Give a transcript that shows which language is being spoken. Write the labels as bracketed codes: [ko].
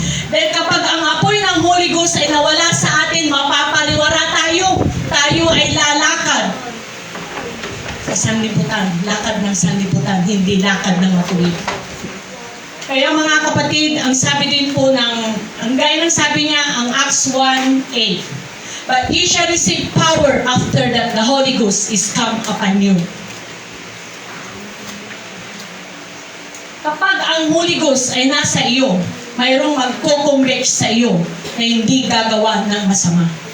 [tl] Dahil kapag ang apoy ng Holy Ghost ay nawala sa atin, mapapariwara tayo. Tayo ay lalakad sa sanlibutan. Lakad ng sanlibutan, hindi lakad ng matuwid. Kaya mga kapatid, ang sabi din po ang gaya ng sabi niya, ang Acts 1:8. [en] But ye shall receive power after that the Holy Ghost is come upon you. [tl] Kapag ang Holy Ghost ay nasa iyo, mayroong magko-convict sa iyo na hindi gagawa ng masama.